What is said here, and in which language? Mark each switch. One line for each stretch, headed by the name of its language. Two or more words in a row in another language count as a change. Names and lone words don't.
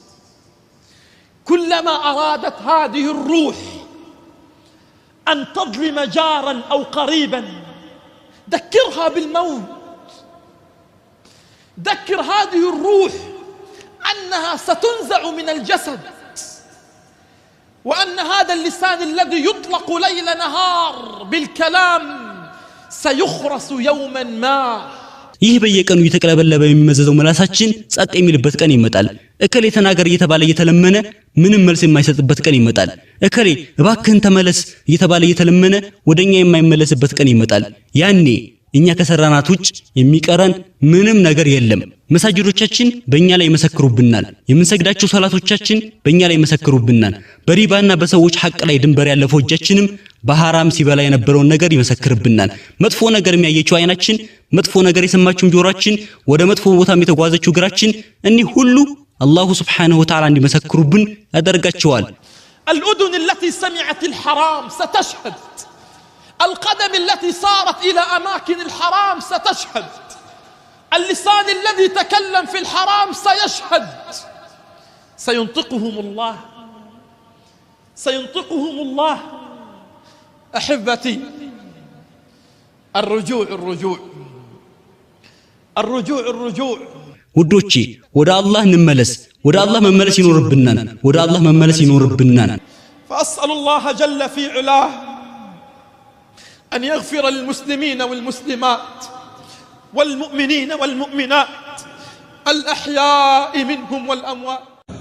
Arabic: كلما أرادت هذه الروح أن تظلم جارا أو قريبا ذكرها بالموت ذكر هذه الروح أنها ستنزع من الجسد وأن هذا اللسان الذي يطلق ليل نهار بالكلام سيخرس يوما ما
Amharic: ይህ በየቀኑ እየተቀለበለበ የሚመዘዘው መላሳችን ጸጥ የሚልበት ቀን ይመጣል እከሌ ተናገር እየተባለ እየተለመነ ምንም መልስ የማይሰጥበት ቀን ይመጣል እከሌ እባክህን ተመለስ እየተባለ እየተለመነ ወደኛ የማይመለስበት ቀን ይመጣል ያኔ እኛ ከሰራናት ውጭ የሚቀረን ምንም ነገር የለም መሳጅዶቻችን በእኛ ላይ መሰክሩብናል የምንሰግዳቸው ሶላቶቻችን በእኛ ላይ መሰክሩብናል በሪባና በሰዎች ሐቅ ላይ ድንበር ያለፈው እጃችንም በሐራም ሲበላ የነበረውን ነገር ይመሰክርብናል መጥፎ ነገር የሚያየችው አይናችን መጥፎ ነገር የሰማችው ጆሮአችን ወደ መጥፎ ቦታም የተጓዘችው እግራችን እኒ ሁሉ
Arabic: الله سبحانه وتعالى
Amharic: እንዲመሰክሩብን ያደርጋቸዋል
Arabic: الأذن التي سمعت الحرام ستشهد القدم التي صارت إلى أماكن الحرام ستشهد، اللسان الذي تكلم في الحرام سيشهد، سينطقهم الله، سينطقهم الله. أحبتي، الرجوع الرجوع الرجوع الرجوع
Amharic: ውዶቼ ወደ አላህ እንመለስ። ወደ አላህ መመለስ ይኖርብናል። ወደ አላህ መመለስ ይኖርብናል።
Arabic: فأسأل الله جل في علاه أن يغفر للمسلمين والمسلمات والمؤمنين والمؤمنات الأحياء منهم والأموات.